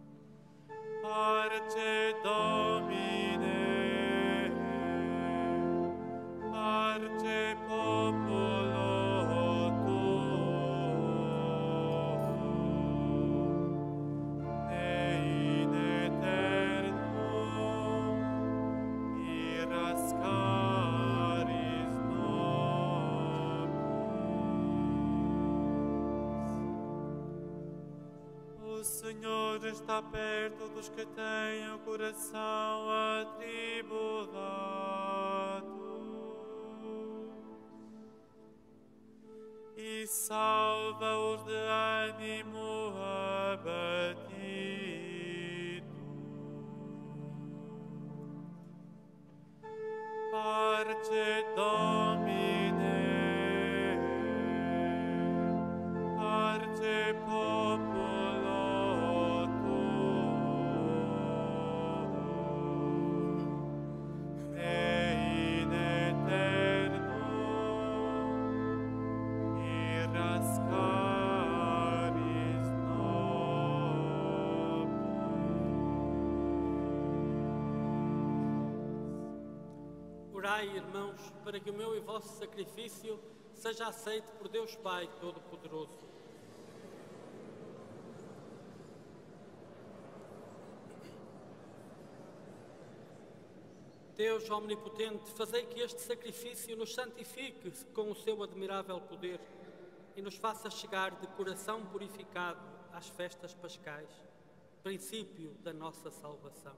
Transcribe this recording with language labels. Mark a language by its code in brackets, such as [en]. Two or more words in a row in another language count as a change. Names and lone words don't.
[la] Parce Domine, parce popolo tuo, ne in eternum iras caris nobis. [pt] O Senhor está perto dos que têm o coração atribulado e salva-os de ânimo abatido. [la] Parce Domine, parce popolo tuo, ne in eternum iras caris nobis. [pt] Orai, irmãos, para que o meu e vosso sacrifício seja aceito por Deus Pai Todo-Poderoso. Deus Omnipotente, fazei que este sacrifício nos santifique com o seu admirável poder e nos faça chegar de coração purificado às festas pascais, princípio da nossa salvação.